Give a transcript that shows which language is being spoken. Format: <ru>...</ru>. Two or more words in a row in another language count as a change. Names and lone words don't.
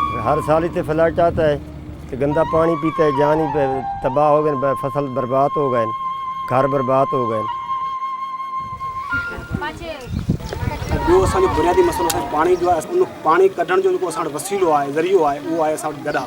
<ur>ہر سال اتنے فلڈ آتا ہے تو گندا پانی پیتا ہے، جان ہی تباہ ہو گئے، فصل برباد ہو گئے، گھر برباد ہو گئے.</ur> <sd>जो असांजो बुनियादी मसलो है पानी जो आहे, उन पानी कढण जो जेको असां वटि वसीलो आहे, ज़रियो आहे, उहो आहे असां वटि गॾा।</sd>